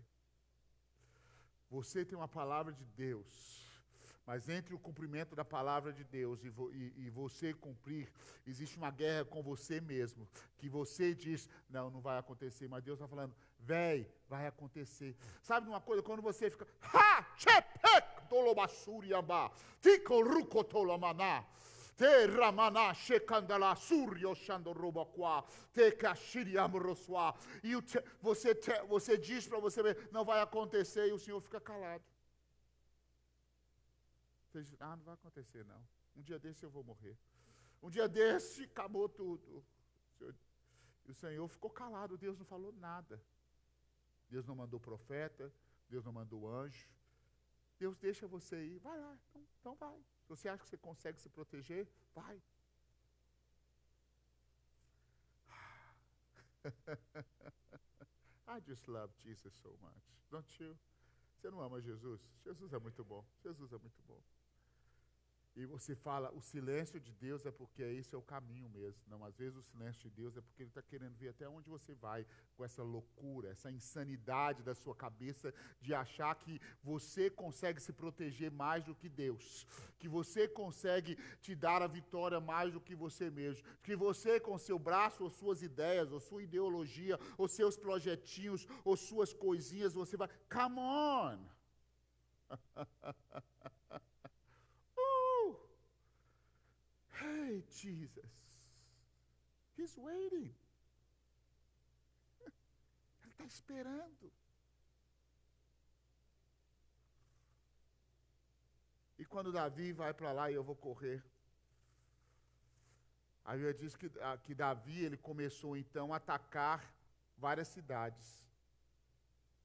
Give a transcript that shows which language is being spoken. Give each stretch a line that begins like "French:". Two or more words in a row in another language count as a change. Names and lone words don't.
Portuguese: Você tem uma palavra de Deus, mas entre o cumprimento da palavra de Deus e você cumprir, existe uma guerra com você mesmo, que você diz, não vai acontecer, mas Deus está falando, véi, vai acontecer. Sabe de uma coisa, quando você fica, tolobasuriamba, fico rucotolamaná, te ramana shekandala suryo shandorobaquá, te kashiriamroswa. E você diz para você mesmo, não vai acontecer, e o Senhor fica calado. Você diz, não vai acontecer não. Um dia desse eu vou morrer. Um dia desse acabou tudo. E o Senhor ficou calado, Deus não falou nada. Deus não mandou profeta, Deus não mandou anjo. Deus deixa você ir, vai lá, então vai. Se você acha que você consegue se proteger, vai.
English: I just love Jesus so much, don't you?
Portuguese: Você não ama Jesus? Jesus é muito bom, Jesus é muito bom. E você fala, o silêncio de Deus é porque esse é o caminho mesmo. Não, às vezes o silêncio de Deus é porque Ele está querendo ver até onde você vai com essa loucura, essa insanidade da sua cabeça de achar que você consegue se proteger mais do que Deus, que você consegue te dar a vitória mais do que você mesmo, que você com seu braço, ou suas ideias, ou sua ideologia, ou seus projetinhos, ou suas coisinhas, você vai,
English: come on! Hey, Jesus. He's waiting.
Portuguese: Ele está esperando. E quando Davi vai para lá e eu vou correr, a Bíblia diz que Davi ele começou então a atacar várias cidades.